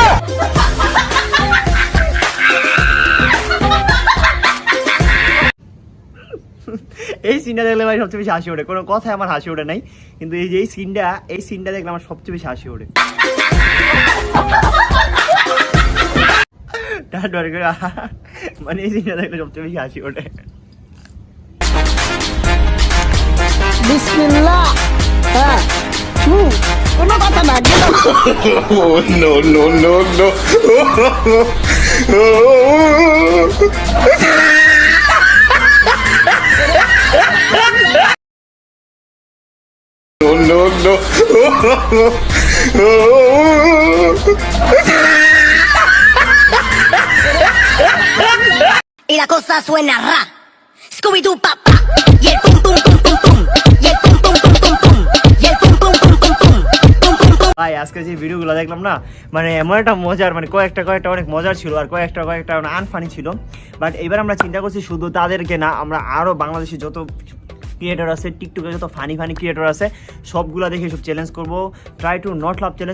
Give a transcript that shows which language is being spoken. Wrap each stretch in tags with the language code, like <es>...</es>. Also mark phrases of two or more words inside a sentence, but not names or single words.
<bn>এই সিনটা দেখলে ভাই সবচেয়ে বেশি হাসি ওঠে, কোনো কথায় আমার হাসি ওঠে নাই, কিন্তু এই যে এই সিনটা দেখলে আমার সবচেয়ে বেশি হাসি ওঠে। মানে এই সিনটা দেখলে সবচেয়ে বেশি হাসি ওঠে। বিসমিল্লাহ। হ্যাঁ, কোনো কথা না।</bn> <en>no, no, no, no. No, no, no.</en> <es>Y la cosa suena ra. Scooby-Doo papá. Y el pum pum pum pum pum. Y el pum pum pum pum pum. Y el pum pum pum pum pum. Pum pum pum.</es> <bn>ভাই আজকে যে ভিডিওগুলো দেখলাম না, মানে এমন একটা মজার, মানে কয়েকটা অনেক মজার ছিল, আর কয়েকটা আনফানি ছিল। বাট এবার আমরা চিন্তা করছি শুধু তাদেরকে না, আমরা আরো বাংলাদেশি যত ক্রিয়েটর আছে, টিকটকে যত</bn> <en>funny creator</en> <bn>আছে, সবগুলা দেখে সব চ্যালেঞ্জ করবো।</bn> <en>try to not love challenge.</en>